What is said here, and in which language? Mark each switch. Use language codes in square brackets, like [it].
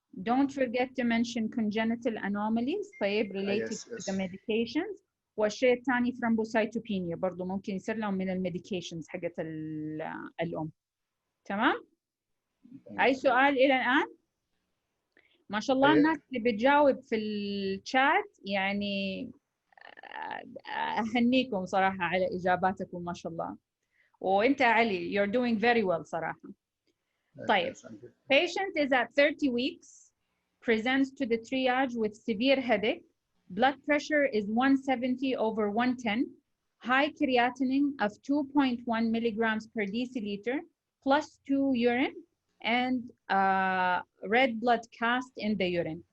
[en] Don't forget to mention congenital anomalies. طيب related to the medications. [ar] والشيء الثاني thrombocytopenia برضو ممكن يصير لهم من الميديكيشنز حقت الأم. تمام؟ أي سؤال إلى الآن؟ ما شاء الله الناس اللي بتجاوب في الشات يعني أهنيكم صراحة على إجاباتكم ما شاء الله. وأنت [en] علي you're doing very well صراحة. [ar] طيب. [en] Patient is at 30 weeks, presents to the triage with severe headache. Blood pressure is 170 over 110, high creatinine of 2.1 milligrams per deciliter, +2 urine, and red blood cast in the urine.